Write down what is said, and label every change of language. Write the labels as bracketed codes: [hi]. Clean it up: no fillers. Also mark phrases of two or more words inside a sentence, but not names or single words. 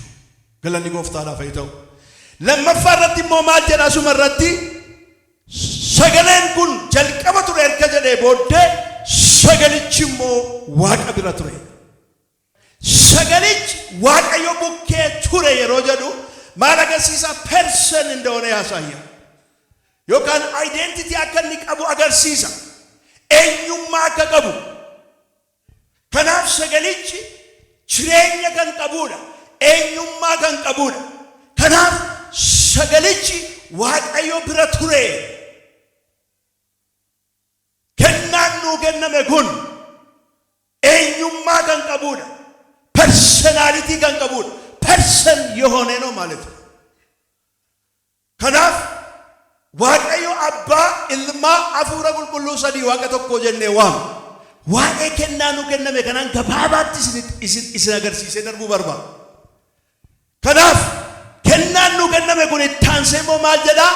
[om] Galanni Gooftaadhaaf haa ta'u. Lammaffaa irratti immoo maal jedha asuma irratti? Sagaleen kun jalqaba ture erga jedhee booddee sagalichi immoo Waaqa bira ture. Sagalichi Waaqayyo bukkee ture yeroo jedhu maal agarsiisa? [am] Person እንደሆነ ያሳያል. [om] Yookaan identity akka inni qabu agarsiisa. Eenyummaa akka qabu. Kanaaf sagalichi jireenya kan qabuudha. Eenyummaa kan qabuudha. Kanaaf sagalichi Waaqayyo bira ture. Kennaan nuu kenname kun eenyummaa kan qabuudha. Personality kan qabuudha. [am] Person የሆነ ነው ማለት ነው። [om] Kanaaf Waaqayyo Abbaa ilmaa hafuura qulqulluu sadii waaqa tokko jennee waamna. Waa'ee kennaa nu kenname kanaan gabaabaatti isin agarsiisee darbuu barbaada. Kanaaf kennaan nu kenname kun ittaansee immoo maal jedhaa?